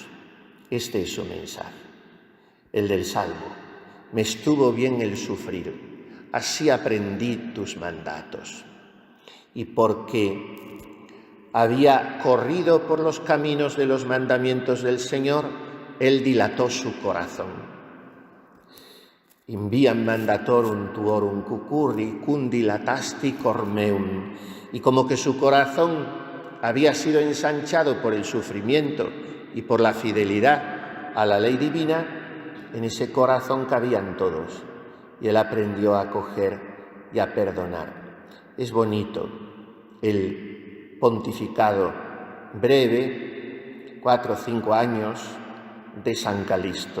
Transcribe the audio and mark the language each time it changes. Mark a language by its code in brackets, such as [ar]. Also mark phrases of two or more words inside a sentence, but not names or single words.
[es] Este es su mensaje, el del Salmo. Me estuvo bien el sufrir, así aprendí tus mandatos. Y porque había corrido por los caminos de los mandamientos del Señor, él dilató su corazón. [la] Inviam mandatorum tuorum cucurri, cum dilatasti cor meum. [es] Y como que su corazón había sido ensanchado por el sufrimiento y por la fidelidad a la ley divina, en ese corazón cabían todos. Y él aprendió a acoger y a perdonar. Es bonito el pontificado breve, 4 o 5 años, de San Calixto.